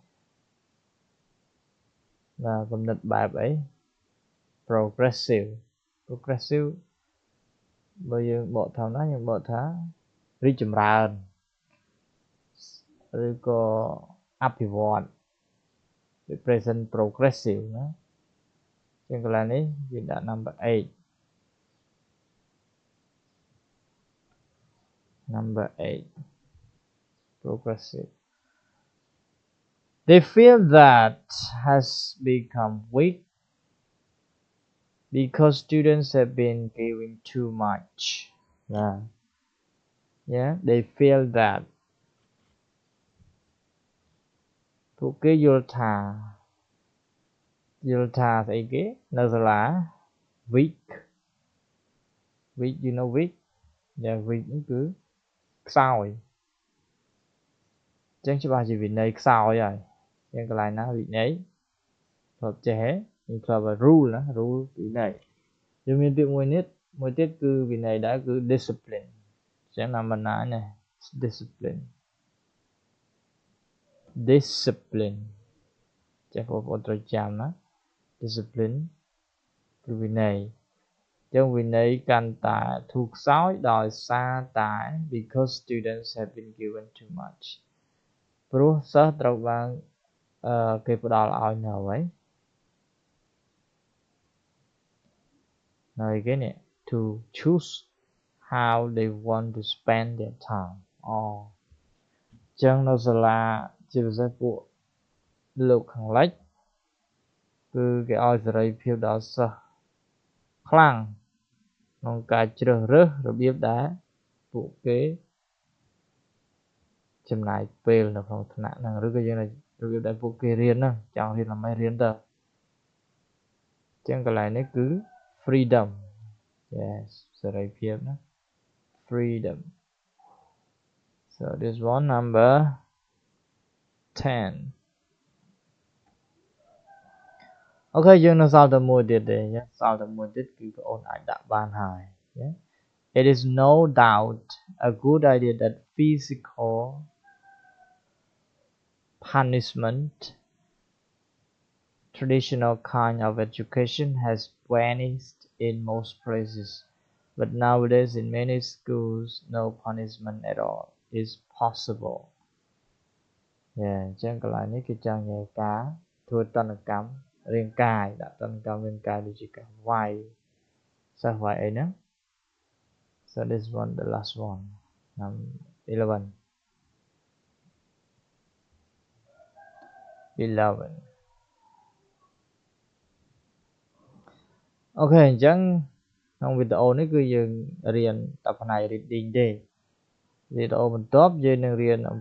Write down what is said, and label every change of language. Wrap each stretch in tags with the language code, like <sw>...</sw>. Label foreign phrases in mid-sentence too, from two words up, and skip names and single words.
<km>បាទគំនិតបែបអី progressive បើយើងបកថាណាយើងបកថារីកចម្រើន ឬក៏អភិវឌ្ឍ</km> <en>present progressive</en> <km>ណាជាងកន្លែងនេះយើងដាក់</km> <en>number 8 progressive they feel that has become weak because students have been giving too much yeah they feel that</en> <km>ពួកគេយល់ថាស្អីគេនៅសាលា</km> <en>weak you know weak yeah weak</en> <km>ហ្នឹងគឺខ្សោយ អញ្ចឹងច្បាស់ជាវិន័យខ្សោយហើយអញ្ចឹងកន្លែងណាវិន័យធ្លាប់ចេះហ្នឹងធ្លាប់ rule ណា rule វិន័យយើងមានពាក្យមួយទៀតគឺវិន័យដែរគឺ discipline អញ្ចឹងណាមិនណាណា discipline ចេះបងប្អូនត្រូវចាំណា discipline គឺវិន័យអញ្ចឹងវិន័យកាន់តែធូរខ្សោយដោយសារតែ</km> <en>because students have been given too much</en> <km>ព្រោះសិស្សត្រូវបានគេផ្ដល់ឲ្យនៅអ្វី នៅគេនេះ</km> <en>to choose how they want to spend their time</en> <km>អញ្ចឹងនៅសាលាជាពិសេសពួកលោកខាងលិចគឺគេឲ្យសេរីភាពដល់សិស្សខ្លាំងក្នុងការជ្រើសរើសរបៀបដែលពួកគេ ចំណាយពេលនៅក្នុងថ្នាក់ហ្នឹងឬក៏យើងរបៀបដែលពួកគេរៀនហ្នឹងចង់រៀនអ្វីរៀនទៅអញ្ចឹងកន្លែងនេះគឺ</km> <en>freedom yes</en> <km>សេរីភាពណា</km> <en>freedom so this one number 10</en> <km>អូខេយើងនៅសល់តែមួយទៀតទេសល់តែមួយទៀតគឺបងអូនអាចដាក់បានហើយ</km> <en>It is no doubt a good idea that physical punishment traditional kind of education has vanished in most places but nowadays in many schools no punishment at all is possible</en> <km>អញ្ចឹងកន្លែងនេះគឺចង់និយាយការធ្វើតន្តកម្មរាងកាយដាក់តន្តកម្មរាងកាយដូចជាការវាយសិស្សវាយអីហ្នឹង</km> <en>so this one the last one number 11</en> <km>អូខេអញ្ចឹងក្នុងវីដេអូនេះគឺយើងរៀនតែផ្នែក reading ទេវីដេអូបន្ទាប់យើងនឹងរៀនអំ</km>